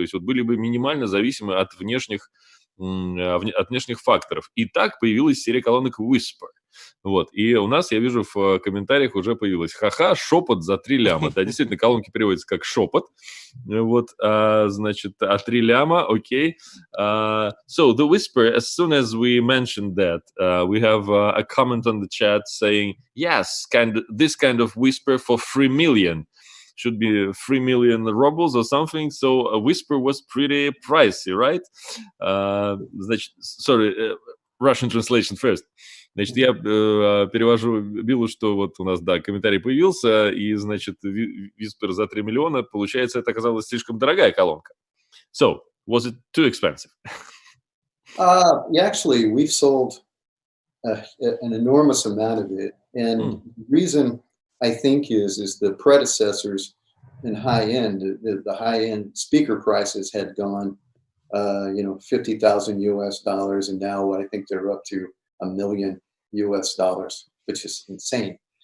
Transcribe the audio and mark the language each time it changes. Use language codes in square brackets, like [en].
[ru] То есть вот были бы минимально зависимы от внешних факторов. И так появилась серия колонок Whisper. Вот. И у нас, я вижу, в комментариях уже появилось ха-ха, шепот за 3 ляма. Да, действительно, колонки переводятся как шепот. Вот, значит, 3 ляма, окей. [en] So, the Whisper, as soon as we mentioned that, we have a comment on the chat saying, yes, this kind of Whisper for 3 million. Should be 3 million rubles or something. So a Whisper was pretty pricey, right? Значит, sorry, Russian translation first. [ru] Значит, я перевожу Биллу, что вот у нас, да, комментарий появился, и, значит, Whisper за 3 миллиона, получается, это оказалась слишком дорогая колонка. [en] So, was it too expensive? Actually, we've sold an enormous amount of it. And the reason I think is the predecessors in high-end, the high-end speaker prices had gone, $50,000 US, and now I think they're up to $1 million US, which is insane.